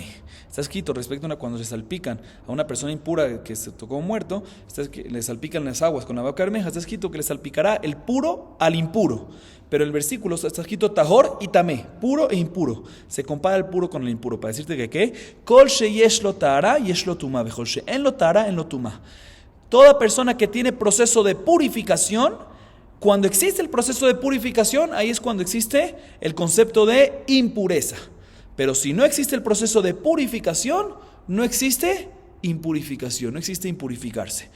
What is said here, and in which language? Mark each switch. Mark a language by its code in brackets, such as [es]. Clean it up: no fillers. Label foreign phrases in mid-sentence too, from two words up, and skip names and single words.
[es] Está escrito respecto a cuando se salpican a una persona impura que se tocó muerto, le salpican las aguas con la vaca bermeja, está escrito que le salpicará el puro al impuro. Pero el versículo está escrito tahor y tamé, puro e impuro. Se compara el puro con el impuro para decirte que ¿qué? [he] כל שיש לו טהרה יש לו טומאה, וכל שאין לו טהרה אין לו טומאה. [es] Toda persona que tiene proceso de purificación, cuando existe el proceso de purificación, ahí es cuando existe el concepto de impureza. Pero si no existe el proceso de purificación, no existe impurificación, no existe impurificarse.